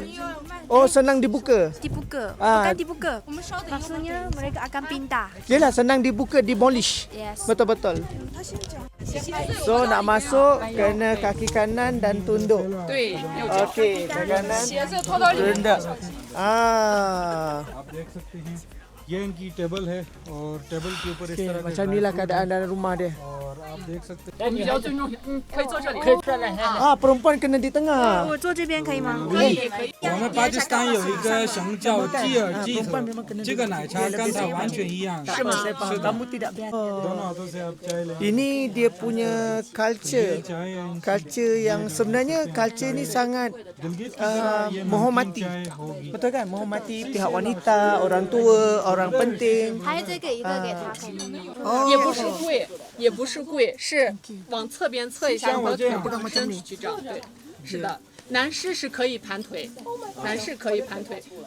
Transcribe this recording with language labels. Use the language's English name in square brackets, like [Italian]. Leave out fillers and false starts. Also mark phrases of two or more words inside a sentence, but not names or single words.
[Malay] Oh, senang dibuka. Bukan dibuka. Maksudnya mereka akan pindah. Yelah, senang dibuka, demolish. Yes. Betul-betul. So nak masuk kena kaki kanan dan tunduk. Okey, kaki kanan. Tunduk. [Hindi] आप देख सकते हैं ये इनकी टेबल है और टेबल के ऊपर इस तरह [Malay] macam inilah keadaan dalam rumah dia. [Hindi] और आप देख सकते हैं [Malay] perempuan kena di tengah. [Chinese] 我坐这边可以吗？我们巴基斯坦有一个熊叫吉尔吉头，这个奶茶跟它完全一样。是吗？是的。 [Malay] Kamu tidak biasa. [Hindi] दोनों हाथों से आप चाय लें। [Malay] Ini dia punya culture. Culture yang sebenarnya culture ni sangat menghormati. Betul kan? Menghormati pihak wanita, orang tua, orang penting. [Chinese] 还再给一个给他。也不是跪，也不是跪，是往侧边侧一下，把腿往身体去这样。对，是的。男士是可以盘腿，男士可以盘腿。